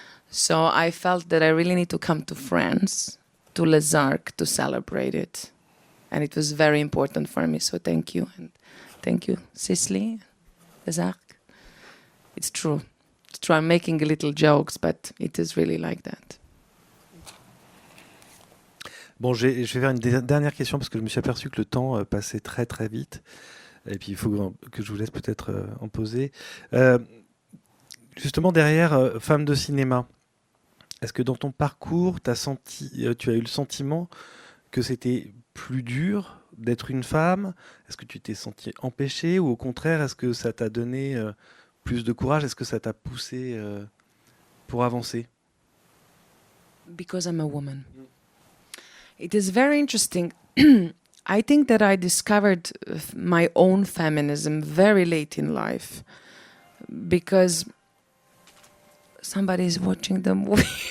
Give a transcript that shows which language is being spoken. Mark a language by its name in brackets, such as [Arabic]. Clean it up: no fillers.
[English] So I felt that I really need to come to France, to Les Arcs, to celebrate it. And it was very important for me, so thank you. And thank you, Sisley, Les Arcs. It's true. It's true, I'm making little jokes, but it is really like that. [French] Bon, je vais faire une dernière question parce que je me suis aperçu que le temps passait très très vite. Et puis il faut que je vous laisse peut-être en poser. Justement, derrière Femmes de Cinéma, est-ce que dans ton parcours, tu as eu le sentiment que c'était plus dur d'être une femme? Est-ce que tu t'es senti empêchée, ou au contraire, est-ce que ça t'a donné plus de courage? Est-ce que ça t'a poussé pour avancer? [English] Because I'm a woman. It is very interesting. I think that I discovered my own feminism very late in life, because somebody is watching the movie.